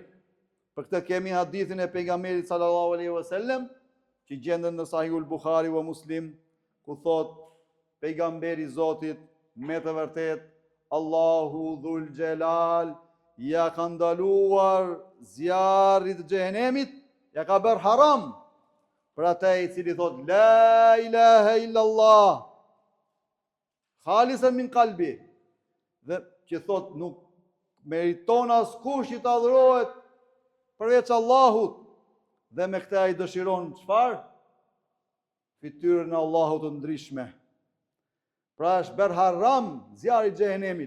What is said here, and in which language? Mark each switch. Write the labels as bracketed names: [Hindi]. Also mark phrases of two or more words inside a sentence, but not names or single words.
[Albanian] Për këtë kemi hadithin e pejgamberit [Arabic] صلى الله عليه وسلم, [Albanian] që gjendet në Sahihul Buhari wa Muslim, ku thot pejgamberi i Zotit me të vërtet, Allahu [Arabic] ذو الجلال [Albanian] ja ka ndaluar zjarrit të xhehenemit, ja ka bërë haram për ata i cili thot [Arabic] لا إله إلا الله خالصا من قلبي, [Albanian] dhe që thot nuk meriton askush që të adhurohet përveç Allahut, dhe me këtë ai dëshiron çfarë? Fytyrën e Allahut të ndryshme. Pra është bërë haram zjarri i xhehenemit.